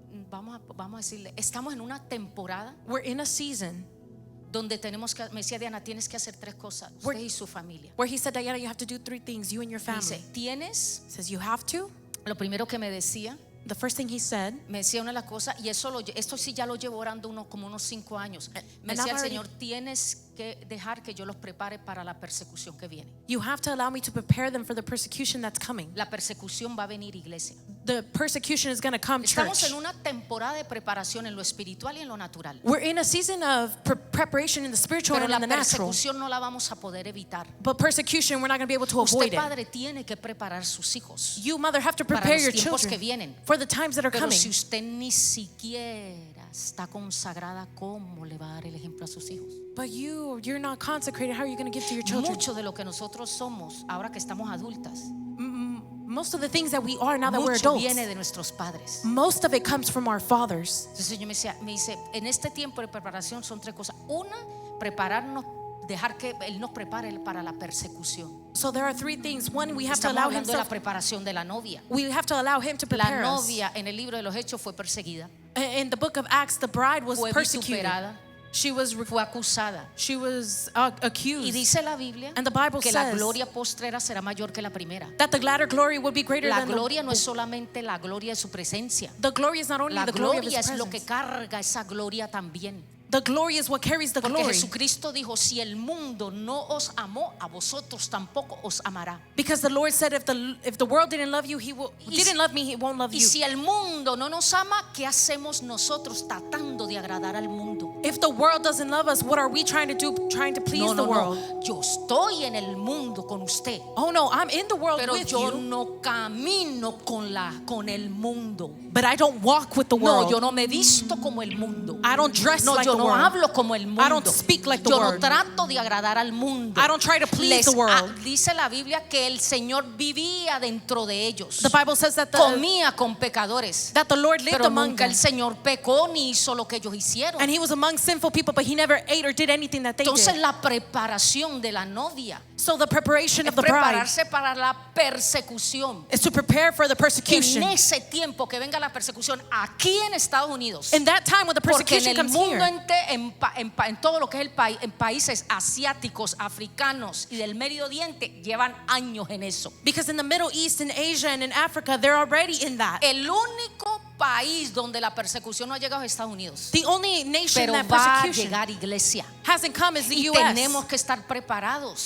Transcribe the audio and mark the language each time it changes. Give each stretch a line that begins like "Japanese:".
Spanish: vamos a decirle, estamos en una temporada
English: we're in a season
Spanish: donde tenemos que, me decía Diana, tienes que hacer tres cosas, usted y su familia.
English: where he said, Diana, you have to do three things, you and your family.
Spanish: Dice, tienes,
English: He says, you have to.
Spanish: lo primero que me decía
English: The first thing he said,
Spanish: una de las cosas, y esto sí ya lo llevo orando como unos 5 años. Me
English: And
Spanish: decía el
English: I've
Spanish: Señor, tienes que dejar que yo los prepare para la persecución que viene.
English: you have to allow me to prepare them for the persecution that's coming.
Spanish: La persecución va a venir, iglesia.
English: The persecution is going to come,
Spanish: Estamos
English: church.
Spanish: en una temporada de preparación en lo espiritual y en lo natural.
English: We're in a season of preparation in the spiritual
Spanish: Pero
English: and
Spanish: la
English: in the natural.
Spanish: persecución no la vamos a poder evitar.
English: But persecution, we're not going to be able to avoid
Spanish: Usted,
English: it.
Spanish: padre, tiene que preparar sus hijos
English: You, mother, have to
Spanish: para
English: prepare
Spanish: los
English: your
Spanish: tiempos que
English: children
Spanish: vienen.
English: for the times that are
Spanish: Pero
English: coming.
Spanish: si usted ni siquiera está consagrada, ¿cómo le va a dar el ejemplo a sus hijos?
English: But you're not consecrated. How are you going to give to your children?
Spanish: Mucho de lo que nosotros somos ahora que estamos adultas,
English: Most of the things that we are now that we're
Spanish: mucho
English: adults,
Spanish: viene de nuestros padres.
English: most of it comes from our fathers.
Spanish: Entonces el Señor me dice, en este tiempo de preparación son tres cosas. Una, prepararnos, dejar que Él nos prepare para la persecución.
English: So there are three things. One, we have to
Spanish: Estamos
English: allow
Spanish: hablando de la
English: himself.
Spanish: preparación de la novia.
English: We have to allow him to
Spanish: La
English: prepare us.
Spanish: novia en el libro de los Hechos fue perseguida,
English: In the book of Acts, the bride was
Spanish: fue
English: persecuted.
Spanish: vituperada,
English: She was
Spanish: fue acusada. Y
English: accused.
Spanish: dice la Biblia
English: And the Bible
Spanish: que la
English: says
Spanish: gloria postrera será mayor que la primera.
English: That the latter glory would be greater
Spanish: La
English: than
Spanish: gloria no es solamente la gloria de su presencia.
English: the glory is not only
Spanish: La
English: the glory of
Spanish: gloria
English: his
Spanish: es lo que
English: presence.
Spanish: carga esa gloria también.
English: The glory is what carries the
Spanish: Porque
English: glory.
Spanish: Jesucristo dijo, si el mundo no os amó, a vosotros tampoco os amará.
English: Because the Lord said, if the world didn't love you, didn't love me, he won't love
Spanish: Y
English: you.
Spanish: si el mundo no nos ama, ¿qué hacemos nosotros tratando de agradar al mundo?
English: If the world doesn't love us, what are we trying to do? Trying to please the world?
Spanish: No. Yo estoy en el mundo con usted,
English: Oh no, I'm in the world
Spanish: pero
English: with
Spanish: yo
English: you,
Spanish: no camino con el mundo.
English: but I don't walk with the
Spanish: No,
English: world.
Spanish: yo no me visto como el mundo.
English: I don't dress
Spanish: No,
English: like
Spanish: yo
English: the
Spanish: no
English: world.
Spanish: hablo como el mundo.
English: I don't speak like the
Spanish: Yo
English: world.
Spanish: no trato de agradar al mundo.
English: I don't try to please the world.
Spanish: Dice la Biblia que el Señor vivía dentro de ellos.
English: The Bible says that
Spanish: Comía con pecadores.
English: the Lord lived
Spanish: Pero
English: among
Spanish: nunca
English: them.
Spanish: el Señor pecó ni hizo lo que ellos hicieron.
English: And he was among sinful people, but he never ate or did anything that they
Spanish: Entonces
English: did.
Spanish: la preparación de la novia
English: So the preparation
Spanish: es
English: of the bride
Spanish: prepararse para la persecución.
English: is to prepare for the
Spanish: En
English: persecution.
Spanish: ese tiempo que venga la persecución aquí en Estados Unidos.
English: In that time when the
Spanish: Porque en
English: persecution
Spanish: el
English: comes
Spanish: mundo
English: here,
Spanish: en todo lo que es el país, en países asiáticos, africanos y del Medio Oriente, llevan años en eso.
English: because in the Middle East, in Asia, and in Africa, they're already in that.
Spanish: El único país donde la persecución no ha llegado es Estados Unidos.
English: The only nation
Spanish: Pero
English: that
Spanish: va a
English: persecution
Spanish: llegar, iglesia.
English: hasn't come is the
Spanish: Y
English: U.S.
Spanish: tenemos que estar preparados.